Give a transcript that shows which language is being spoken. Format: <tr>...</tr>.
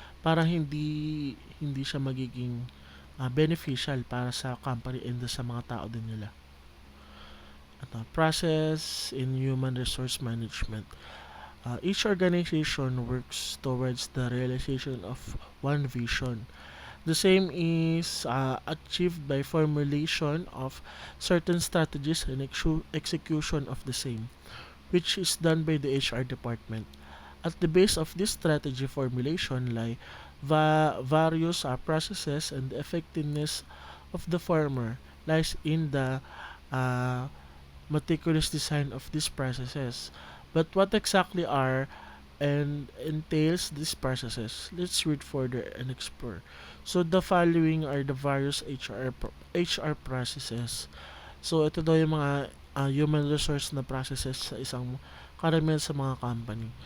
<tl>Parang hindi siya magiging beneficial para sa company and sa mga tao din nila. At</tl> <en>process in human resource management. Each organization works towards the realization of one vision. The same is achieved by formulation of certain strategies and execution of the same, which is done by the HR department. At the base of this strategy formulation lie various processes, and the effectiveness of the former lies in the uh, meticulous design of these processes. But what exactly are and entails these processes? Let's read further and explore. So the following are the various HR processes.</en> <tl>So ito daw yung mga human resource na processes sa isang karamihan sa mga company.</tl>